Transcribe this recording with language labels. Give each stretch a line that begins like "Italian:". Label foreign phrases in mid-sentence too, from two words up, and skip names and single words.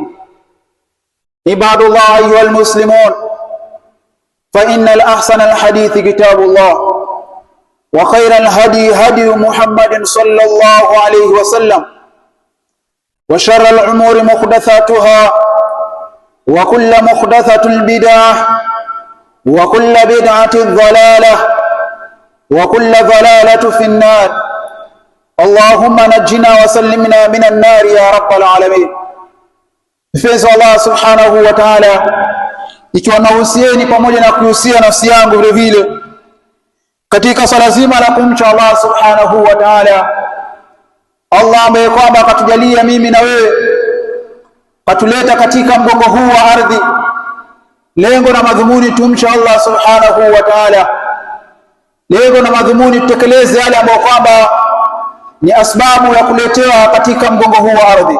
Arabic: عباد الله أيها المسلمون، فإن الأحسن الحديث كتاب الله، وخير الهدي هدي محمد صلى الله عليه وسلم، وشر الأمور محدثاتها، وكل محدثة بدعة، وكل بدعة ضلالة، وكل ضلالة في النار. اللهم نجنا وسلمنا من النار يا رب العالمين.
Swahili: Mpenzi Allah
Arabic: سبحانه وتعالى,
Swahili: ikiwa nahusieni pamoja na kuhusia nafsi yangu vile vile katika swala zima la kumcha Allah subhanahu wa ta'ala. Allah ambaye kwamba akatujalia mimi na wewe, katuleta katika mgongo huu wa ardhi, lengo na madhumuni tumcha Allah
Arabic: سبحانه وتعالى,
Swahili: lengo na madhumuni tutekeleze yale ambayo kwamba ni asbabu ya kuletewa katika mgongo huu wa ardhi.